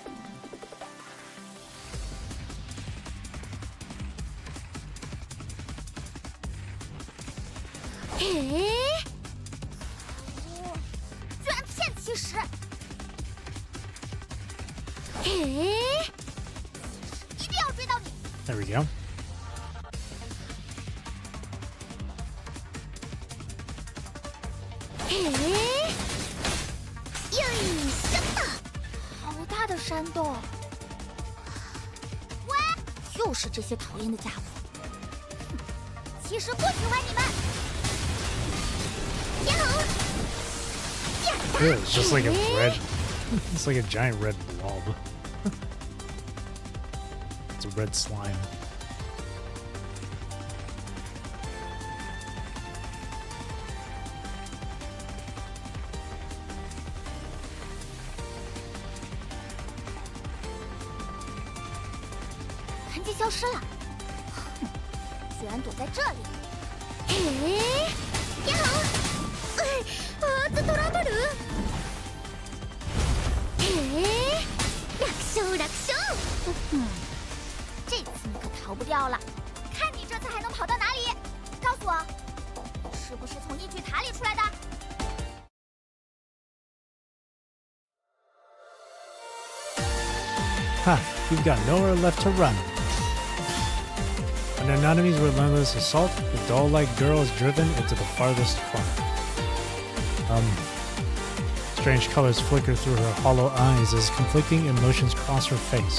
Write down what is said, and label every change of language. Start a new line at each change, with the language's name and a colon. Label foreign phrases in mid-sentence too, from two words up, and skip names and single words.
Chinese: 嘿，居然骗其实！嘿，一定要追到你！
English: There we go. 嘿，呀呀！
Chinese: 好大的山洞！喂，又是这些讨厌的家伙！哼，其实不喜欢你们。呀吼！
English: Ew, it's just like a red. It's like a giant red blob. It's a red slime.
Chinese: " 痕迹消失了，哼，居然躲在这里！嘿，呀吼！
Japanese: トラブル！嘿，楽勝楽勝！
Chinese: 这次你可逃不掉了，看你这次还能跑到哪里？告诉我，是不是从异巨塔里出来的？ Ha!
English: You've got nowhere left to run. Under Nanami's relentless assault, the doll-like girl is driven into the farthest corner. Strange colors flicker through her hollow eyes as conflicting emotions cross her face.